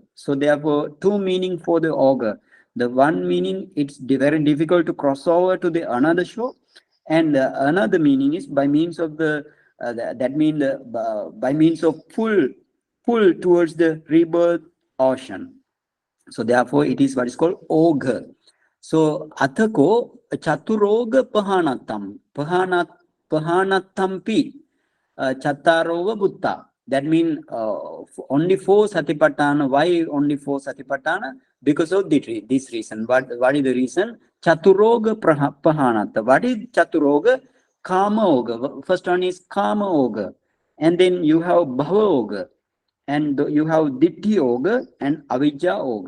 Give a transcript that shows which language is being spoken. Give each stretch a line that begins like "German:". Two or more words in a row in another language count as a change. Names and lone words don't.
English: So therefore two meaning for the auger. The one meaning, it's very difficult to cross over to the another shore, and another meaning is by means of the that mean the by means of pull towards the rebirth ocean. So therefore it is what is called auger.
Pali: So athako chaturoga pahanatampi chataroga buddha.
English: That means only four satipatthana. Why only four satipatthana? Because of this reason. What is the reason?
Pali: Chaturoga pahanata.
English: What is chaturoga?
Pali: Kama oga.
English: First one is
Pali: kama oga,
English: and then you have
Pali: bhava oga,
English: and you have
Pali: ditti oga
English: and
Pali: avijja oga.